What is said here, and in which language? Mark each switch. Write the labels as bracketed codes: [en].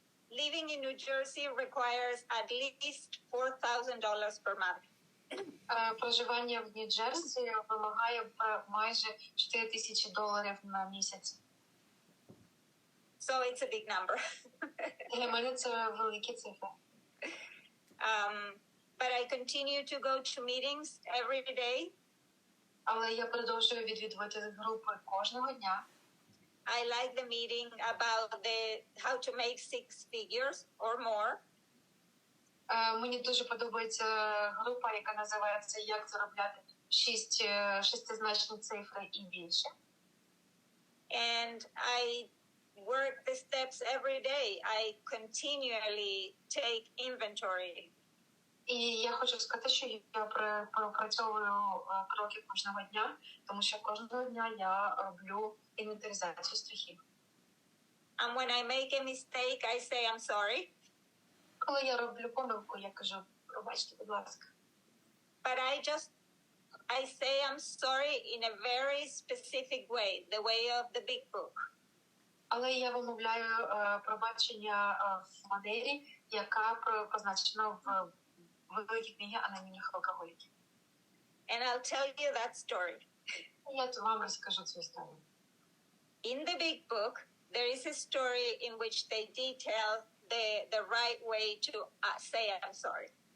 [en] Living in New Jersey requires at least $4,000 per month. [uk] Проживання в Нью-Джерсі вимагає майже $4,000 на місяць. [en] So it's a big number. [uk] Для мене це великі цифри. [en] But I continue to go to meetings every day. [uk] Але я продовжую відвідувати групи кожного дня. [en] I like the meeting about how to make 6 figures or more. [uk] Мені дуже подобається група, яка називається «Як заробляти шестизначні цифри і більше». [en] And I work the steps every day. I continually take inventory. [uk] І я хочу сказати, що я пропрацьовую кроки кожного дня, тому що кожного дня я роблю інвентаризацію страхів. [en] And when I make a mistake, I say I'm sorry. [uk] Коли я роблю помилку, я кажу, пробачте, будь ласка. [en] But I say I'm sorry in a very specific way, the way of the big book. [uk] Але я вимовляю пробачення в манері, яка позначена в великій книгі анонімних алкоголіків. [en] And I'll tell you that story. [uk] Я вам розкажу цю історію. [en] In the big book, there is a story in which they detail the right way to say I'm sorry.